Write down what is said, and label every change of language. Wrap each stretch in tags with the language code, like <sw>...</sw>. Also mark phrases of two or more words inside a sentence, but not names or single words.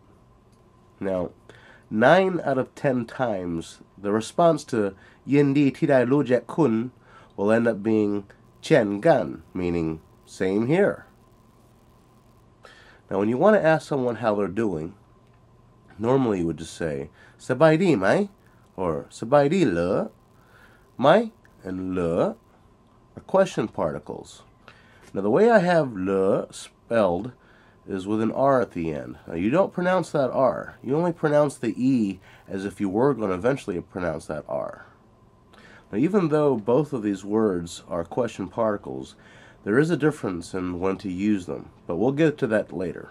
<en>Now, 9 out of 10 times, the response to</en> <lo>ຍິນດີທີ່ໄດ້ຮູ້ຈັກກັນ</lo> <en>will end up being</en> <lo>ຄືກັນ,</lo> <en>meaning same here. Now, when you want to ask someone how they're doing, normally you would just say,</en> <lo>ສະບາຍດີໄໝ, or ສະບາຍດີເລ.</lo> <en>Mai and le are question particles. Now, the way I have le spelled is with an R at the end. Now, you don't pronounce that R. You only pronounce the E as if you were going to eventually pronounce that R. Now, even though both of these words are question particles, there is a difference in when to use them, but we'll get to that later.</en>